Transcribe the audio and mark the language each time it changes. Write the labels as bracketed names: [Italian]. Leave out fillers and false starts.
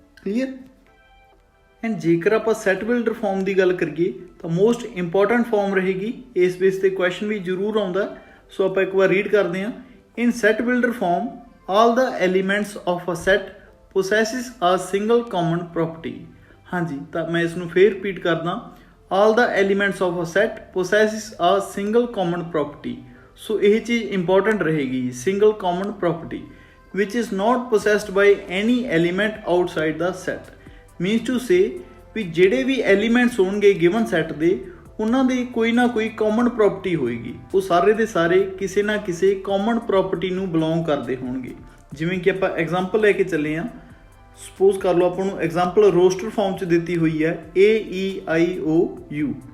[Punjabi] Clear, and ਜੇਕਰ ਆਪਾਂ set builder farm ਦੀ ਗੱਲ ਕਰੀਏ ਤਾਂ ਮੋਸਟ ਇੰਪੋਰਟੈਂਟ ਫਾਰਮ ਰਹੇਗੀ, ਇਸ ਬੇਸ 'ਤੇ ਕੁਐਸਚਨ ਵੀ ਜ਼ਰੂਰ ਆਉਂਦਾ। ਸੋ ਆਪਾਂ ਇੱਕ ਵਾਰ ਰੀਡ ਕਰਦੇ ਹਾਂ। [English] In set builder form all the elements of a set possesses a single common property। [Punjabi] ਹਾਂਜੀ, ਤਾਂ ਮੈਂ ਇਸ ਨੂੰ ਫੇਰ ਰਿਪੀਟ ਕਰਦਾ, [English] all the elements of a set possesses a single common property। [Punjabi] ਸੋ ਇਹ ਚੀਜ਼ ਇੰਪੋਰਟੈਂਟ ਰਹੇਗੀ, [English] single common property which is not possessed by any element outside the set। means to say [Punjabi] ਵੀ ਜਿਹੜੇ ਵੀ ਐਲੀਮੈਂਟਸ ਹੋਣਗੇ ਗਿਵਨ ਸੈਟ ਦੇ ਉਹਨਾਂ ਦੀ ਕੋਈ ਨਾ ਕੋਈ ਕਾਮਨ ਪ੍ਰੋਪਰਟੀ ਹੋਏਗੀ, ਉਹ ਸਾਰੇ ਦੇ ਸਾਰੇ ਕਿਸੇ ਨਾ ਕਿਸੇ ਕਾਮਨ ਪ੍ਰੋਪਰਟੀ ਨੂੰ ਬਿਲੋਂਗ ਕਰਦੇ ਹੋਣਗੇ। ਜਿਵੇਂ ਕਿ ਆਪਾਂ ਐਗਜ਼ਾਮਪਲ ਲੈ ਕੇ ਚੱਲੇ ਹਾਂ, ਸਪੋਜ਼ ਕਰ ਲਓ ਆਪਾਂ ਨੂੰ ਐਗਜ਼ਾਮਪਲ ਰੋਸਟਰ ਫਾਰਮ 'ਚ ਦਿੱਤੀ ਹੋਈ ਹੈ A, E, I, O, U।